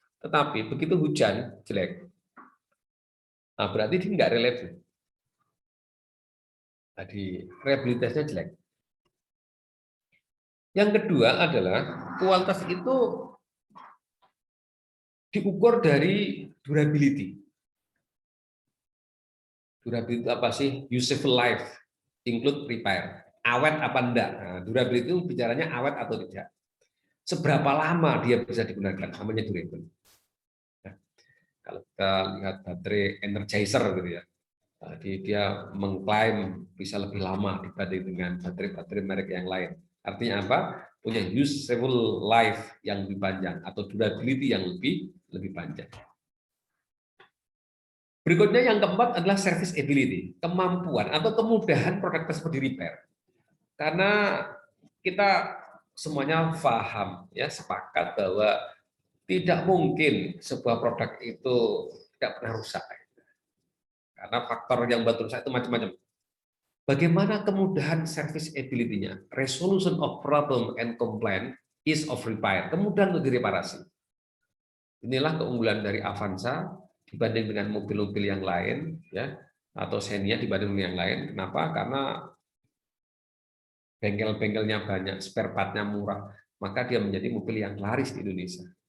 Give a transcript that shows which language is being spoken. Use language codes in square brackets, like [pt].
[id] Tetapi begitu hujan jelek, nah berarti dia nggak reliable. Jadi reliabilitasnya jelek. Yang kedua adalah kualitas itu diukur dari durability. Durability apa sih? [en] Useful life, include repair. [id] Awet apa enggak? Nah, durability itu bicaranya awet atau tidak. Seberapa lama dia bisa digunakan, namanya durable. Nah, kalau kita lihat baterai Energizer gitu ya, jadi dia mengklaim bisa lebih lama dibanding dengan baterai-baterai merek yang lain. Artinya apa? Punya useful life yang lebih panjang atau durability yang lebih panjang. Berikutnya yang keempat adalah serviceability, kemampuan atau kemudahan produk tersebut di repair. Karena kita semuanya paham, ya sepakat bahwa tidak mungkin sebuah produk itu tidak pernah rusak. Karena faktor yang buat rusak itu macam-macam. Bagaimana kemudahan serviceability-nya? [en] Resolution of problem and complaint is of repair. [id] Kemudahan untuk direparasi. Inilah keunggulan dari Avanza dibanding dengan mobil-mobil yang lain, ya, atau Xenia dibanding dengan yang lain. Kenapa? Karena bengkel-bengkelnya banyak, spare part-nya murah, maka dia menjadi mobil yang laris di Indonesia.